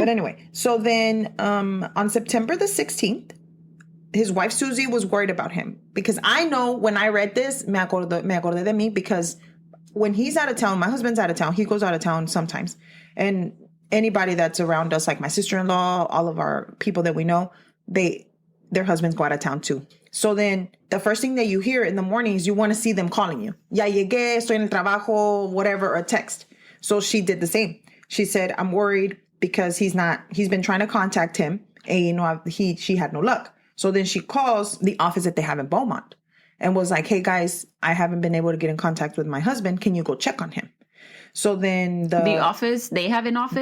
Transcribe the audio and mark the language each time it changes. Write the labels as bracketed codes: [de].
[en] But anyway, so then on September the 16th, his wife Susie was worried about him because I know when I read this, [es] me acordé de mí [en] because when he's out of town, my husband's out of town. He goes out of town sometimes. And anybody that's around us, like my sister-in-law, all of our people that we know, their husbands go out of town too. So then the first thing that you hear in the morning is you want to see them calling you. [es] Ya llegué, estoy en el trabajo, [en] whatever, or a text. So she did the same. She said, I'm worried because he's been trying to contact him and you know, she had no luck. So then she calls the office that they have in Beaumont and was like, hey guys, I haven't been able to get in contact with my husband. Can you go check on him? So then the office, they have an office?